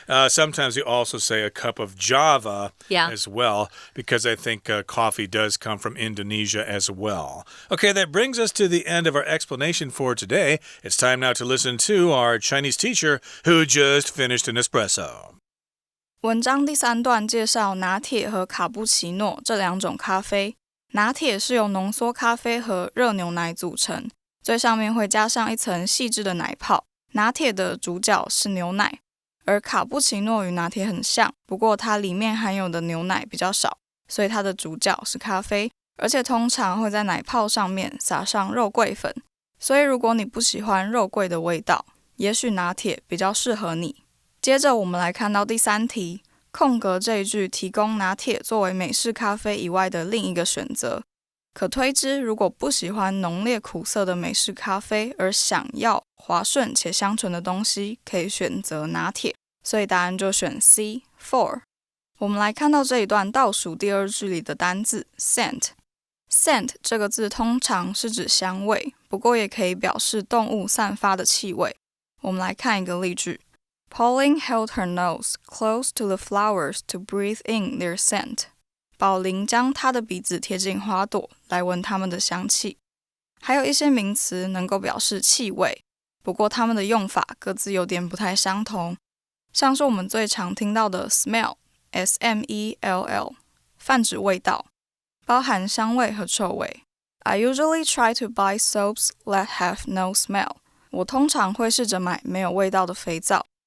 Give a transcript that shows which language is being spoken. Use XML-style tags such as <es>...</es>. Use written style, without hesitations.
<en>Sometimes you also say a cup of java as well, because I think coffee does come from Indonesia as well. Okay, that brings us to the end of our explanation for today. It's time now to listen to our Chinese teacher who just finished an espresso.</en> <zh>文章第3段介绍拿铁和卡布奇诺这2种咖啡。拿铁是由浓缩咖啡和热牛奶组成，最上面会加上一层细致的奶泡。拿铁的主角是牛奶，而卡布奇诺与拿铁很像，不过它里面含有的牛奶比较少，所以它的主角是咖啡，而且通常会在奶泡上面撒上肉桂粉。所以如果你不喜欢肉桂的味道，也许拿铁比较适合你。接着我们来看到第3题，空格这一句提供拿铁作为美式咖啡以外的另一个选择。可推知，如果不喜欢浓烈苦涩的美式咖啡，而想要滑顺且香醇的东西，可以选择拿铁。所以答案就选 C, for。我们来看到这一段倒数第2句里的单字 scent。scent 这个字通常是指香味，不过也可以表示动物散发的气味。我们来看一个例句。</zh> <en>Pauline held her nose close to the flowers to breathe in their scent.</en> <zh>宝琳将她的鼻子贴近花朵，来闻它们的香气。还有一些名词能够表示气味，不过它们的用法各自有点不太相同。像是我们最常听到的 smell, S-M-E-L-L, 泛指味道，包含香味和臭味。</zh> <en>I usually try to buy soaps that have no smell.</en> <zh>我通常会试着买没有味道的肥皂。</zh>